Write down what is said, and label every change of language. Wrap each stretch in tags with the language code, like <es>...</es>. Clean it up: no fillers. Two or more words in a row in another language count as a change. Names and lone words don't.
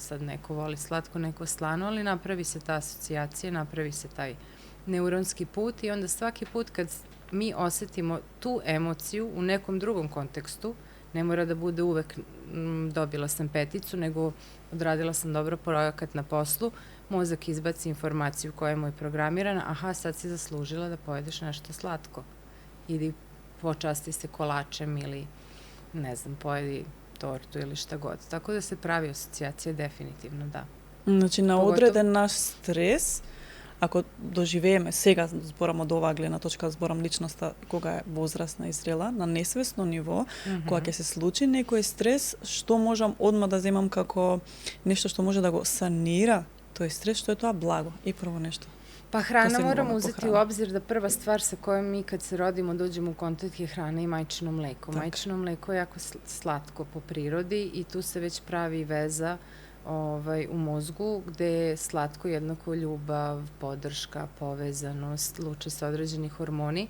<sr>sad neko voli slatko, neko slano, ali napravi se ta asocijacija, napravi se taj neuronski put i onda svaki put kad mi osetimo tu emociju u nekom drugom kontekstu, ne mora da bude uvek dobila sam 5, nego odradila sam dobro projekat na poslu, mozak izbaci informaciju koja je moj programirana, aha, sad si zaslužila da pojedeš nešto slatko. Ili počasti se kolačem ili, ne znam, pojedi tortu ili šta god. Tako da se pravi asocijacija definitivno, da.</sr> <mk>Значи, на одреден наш стрес, ако доживееме сега, зборам од оваа гледна точка, зборам личноста кога е возрастна и зрела, на несвесно ниво, кога ќе се случи некој стрес, што можам одма да земам како нешто што може да го санира тој стрес, што е тоа благо и прво нешто.</mk> <sr>Pa hrana moramo uzeti u obzir da prva stvar sa kojom mi kad se rodimo dođemo u kontakt je hrana i majčino mleko. Tak. Majčino mleko je jako slatko po prirodi i tu se već pravi veza u mozgu gde je slatko jednako ljubav, podrška, povezanost, luče se određeni hormoni.</sr>